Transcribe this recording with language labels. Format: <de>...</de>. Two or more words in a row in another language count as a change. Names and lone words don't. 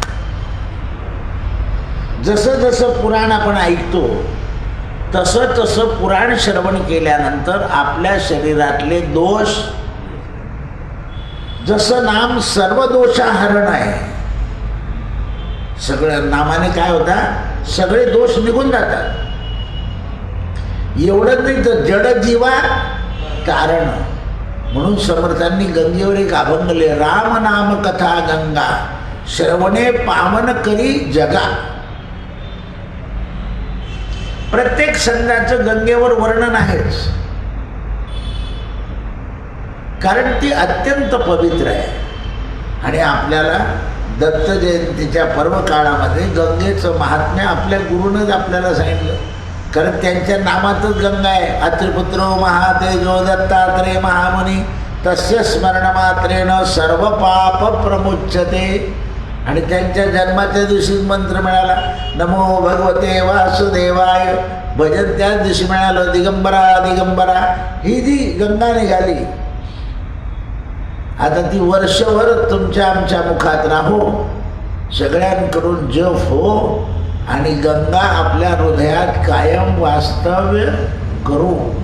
<mr>जसं जसं पुराण आपण ऐकतो तसं तसं पुराण श्रवण केल्यानंतर आपल्या शरीरातले दोष, जसं नाम सर्व दोषाहरण आहे, सगळं नामाने काय होता, सगळे दोष निघून जातात. एवढंच नाही तर जड जीवा कारण. म्हणून समर्थांनी गंगेवर एक अभंग लिहिले, राम नाम कथा गंगा श्रवणे पावन करी जगा. प्रत्येक संतांचं गंगेवर वर्णन आहेच, कारण ती अत्यंत पवित्र आहे. आणि आपल्याला दत्त जयंतीच्या पर्व काळामध्ये गंगेचं महात्म्य आपल्या गुरुनंच आपल्याला सांगितलं. कारण त्यांच्या नामातच गंगा आहे.</mr> <sa>अत्रिपुत्रो महातेजो दत्तात्रेय महामुनी तस्य स्मरण मात्रेण सर्व पाप प्रमुच्यते.</sa> <mr>आणि त्यांच्या जन्माच्या दिवशीच मंत्र मिळाला,</mr> <sa>नमो भगवते वासुदेवाय.</sa> <mr>भजन त्याच दिवशी मिळालं, दिगंबरा दिगंबरा. ही जी गंगा निघाली, आता ती वर्षभर तुमच्या आमच्या मुखात राहो, सगळ्यांकडून जप हो आणि गंगा आपल्या हृदयात कायम वास्तव्य करू.</mr>